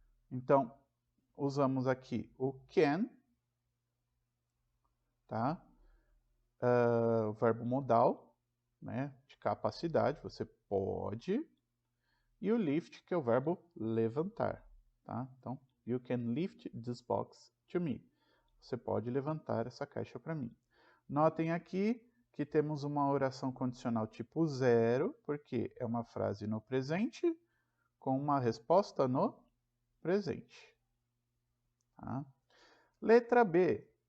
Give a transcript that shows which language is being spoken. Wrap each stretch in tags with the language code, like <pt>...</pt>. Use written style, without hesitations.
<pt>Então, usamos aqui o can, tá? O verbo modal, né? De capacidade, você pode. E o lift, que é o verbo levantar, tá?</pt> <en>Então, you can lift this box to me.</en> <pt>Você pode levantar essa caixa para mim. Notem aqui que temos uma oração condicional tipo 0, porque é uma frase no presente com uma resposta no presente. Tá? Letra B.</pt>